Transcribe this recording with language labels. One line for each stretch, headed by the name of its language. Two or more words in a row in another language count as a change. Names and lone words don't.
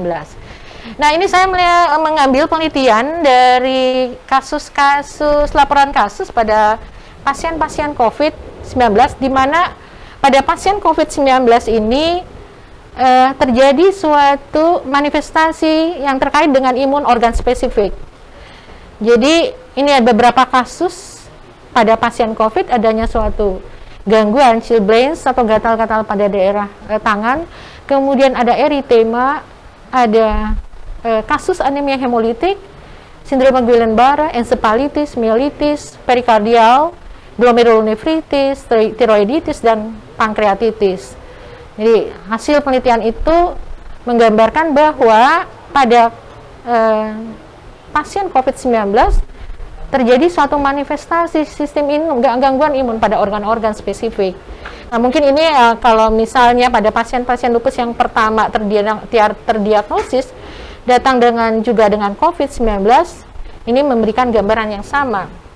Indonesian: Nah, ini saya mengambil penelitian dari laporan kasus pada pasien-pasien COVID-19, di mana pada pasien COVID-19 ini terjadi suatu manifestasi yang terkait dengan imun organ spesifik. Jadi, ini ada beberapa kasus pada pasien COVID adanya suatu gangguan chilblains atau gatal-gatal pada daerah tangan, kemudian ada eritema, ada kasus anemia hemolitik, sindrom Guillain-Barré, encephalitis, myelitis, perikardial, glomerulonefritis, tiroiditis, dan pankreatitis. Jadi hasil penelitian itu menggambarkan bahwa pada pasien COVID-19 terjadi suatu manifestasi sistem gangguan imun pada organ-organ spesifik. Nah, mungkin ini kalau misalnya pada pasien-pasien lupus yang pertama terdiagnosis datang juga dengan COVID-19, ini memberikan gambaran yang sama.